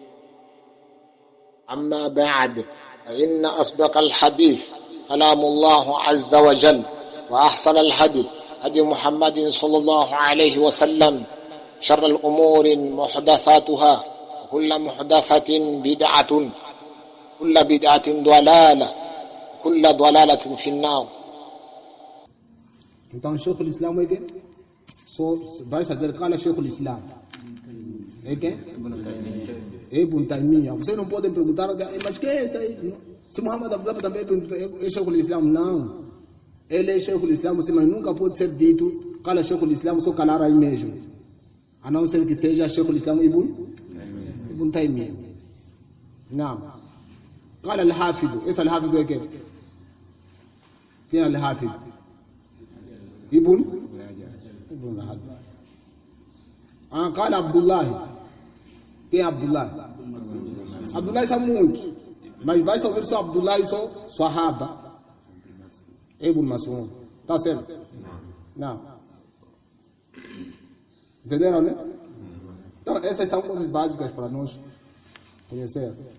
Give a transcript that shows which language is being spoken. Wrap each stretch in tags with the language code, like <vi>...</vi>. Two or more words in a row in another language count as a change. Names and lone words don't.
<ar>أما بعد فإن أصدق الحديث كلام الله عز وجل وأحسن الهدي هدي محمد صلى الله عليه وسلم شر الأمور محدثاتها وكل محدثة بدعة كل بدعة ضلالة كل ضلالة في النار.</ar> <pt>Então, Sheikh al-Islam é quem? Vai dizer, qual é Sheikh al-Islam? É quem? Ibn Taymiyyah. Vocês não podem perguntar, mas que é isso aí? Se Muhammad Abdullah também é Sheikh al-Islam, não. Ele é Sheikh al-Islam, mas nunca pode ser dito, qual é Sheikh al-Islam, só calar aí mesmo. A não ser que seja Sheikh al-Islam Ibn Taymiyyah. Não.</pt> <ar>قال الحافظ ايش الحافظ</ar> <pt>é quem? Quem é الحافظ? ابن حجر.</pt> <ar>قال عبد الله.</ar> <pt>Quem é Abdullah? Abdullah são muitos, mas basta ouvir só Abdullah e só Sahaba. Ibn Mas'ud. Tá certo? Não. Entenderam, né? Então, essas são coisas básicas para nós conhecer.</pt>